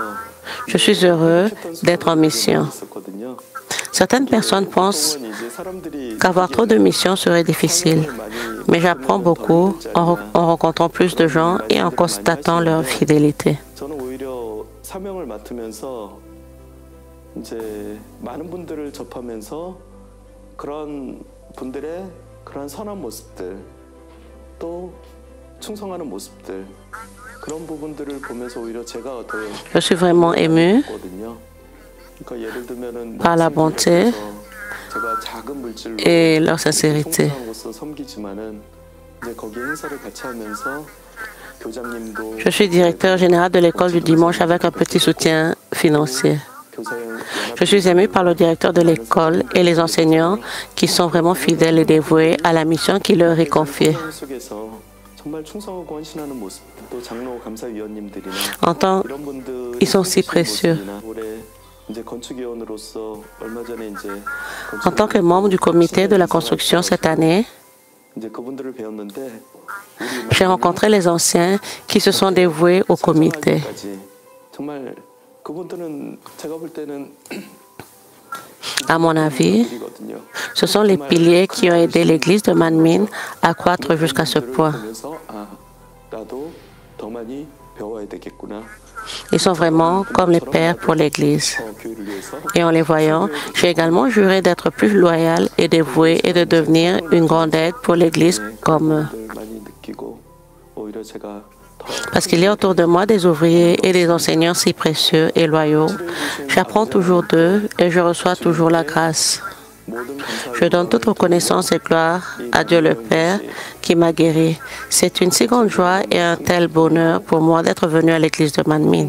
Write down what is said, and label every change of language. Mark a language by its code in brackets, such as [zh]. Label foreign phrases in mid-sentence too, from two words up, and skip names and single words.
[fr] Je suis heureux d'être en mission. [ko] 있었거든요. [fr] Certaines personnes pensent [ko] 이제 사람들이 [fr] qu'avoir trop de missions serait difficile, mais j'apprends beaucoup en rencontrant plus de gens et en constatant leur fidélité. [ko] 저는 오히려 사명을 맡으면서 이제 많은 분들을 접하면서 그런 분들의 그런 선한 모습들 또 충성하는 모습들 그런 부분들을 보면서 오히려 제가 더 [fr] Je suis vraiment ému [ko] 있거든요. 그러니까 예를 들면은 [fr] par la bonté [ko] 제가 작은 물질로 [fr] et leur sincérité. [ko] 통장으로서 섬기지만은 이제 거기 행사를 같이 하면서 교장님도 [fr] Je suis directeur général de l'école du dimanche avec un petit soutien financier. Je suis ému par le directeur de l'école et les enseignants qui sont vraiment fidèles et dévoués à la mission qui leur est confiée. [ko] 속에서 정말 충성하고 헌신하는 모습 또 장로 감사위원님들이나 [fr] En tant [ko] 이런 분들 [fr] ils sont si précieux. [ko] 올해 이제 건축위원으로서 얼마 전에 이제 [fr] En tant que membre du comité de la construction cette année, [ko] 이제 그분들을 배웠는데 [fr] j'ai rencontré les anciens qui se sont dévoués au comité. [ko] 정말 그분들은 제가 볼 때는 [fr] À mon avis, [ko] 이거든요. [fr] ce sont les piliers qui ont aidé l'église de Manmin à croître jusqu'à ce point. [ko] 보면서 나도 더 많이 배워야 되겠구나. [fr] Ils sont vraiment comme les pères pour l'église. [ko] 교회를 위해서 [fr] Et en les voyant, j'ai également juré d'être plus loyal et dévoué et de devenir une grande aide pour l'église comme eux. 많이 느끼고 오히려 제가 Parce qu'il y a autour de moi des ouvriers et des enseignants si précieux et loyaux. J'apprends toujours d'eux et je reçois toujours la grâce. Je donne toute reconnaissance et gloire à Dieu le Père qui m'a guéri. C'est une si grande joie et un tel bonheur pour moi d'être venu à l'église de Manmin.